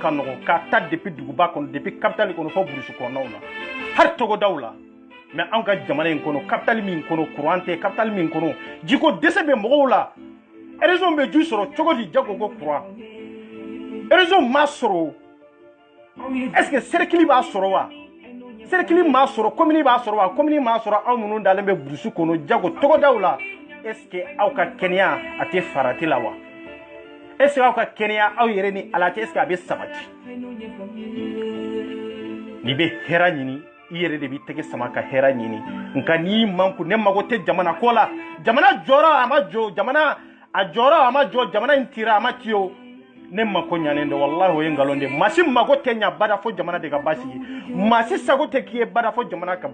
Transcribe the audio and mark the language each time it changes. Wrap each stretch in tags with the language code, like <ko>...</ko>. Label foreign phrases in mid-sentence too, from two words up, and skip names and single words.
<bm>ka nɔgɔn k'a ta depuis duguba kɔnɔ depuis capitale kɔnɔ fɔ burusi kɔnɔnaw la hali togodaw la mais anw ka jamana in kɔnɔ capitale min kɔnɔ courant tɛ capitale min kɔnɔ jiko dɛsɛ bɛ mɔgɔw la région bɛ ju sɔrɔ cogo di jago ko courant région m'a sɔrɔ</bm> <fr>est-ce que</fr> <bm>cercle b'a sɔrɔ wa cercle m'a sɔrɔ commune b'a sɔrɔ wa commune m'a sɔrɔ anw minnu dalen bɛ burusi kɔnɔ jago togodaw la</bm> <fr>est-ce que</fr> <bm>aw ka kɛnɛya a tɛ farati la wa</bm> <fr>est-ce que</fr> <bm>aw ka kɛnɛya aw yɛrɛ ni ala cɛ</bm> <fr>est-ce que</fr> <bm>a bɛ sabati n'i bɛ hɛrɛ ɲini i yɛrɛ de b'i tɛgɛ sama ka hɛrɛ ɲini nka n'i man kun ne mago tɛ jamana ko la jamana jɔra a ma jɔ jamana a jɔra a ma jɔ jamana in tira a ma ci o ne mako ɲanen de wallahi o ye ngalon de masi mago tɛ ɲa bada fo jamana de ka basigi masi sago tɛ k'i ye bada fo jamana ka</bm>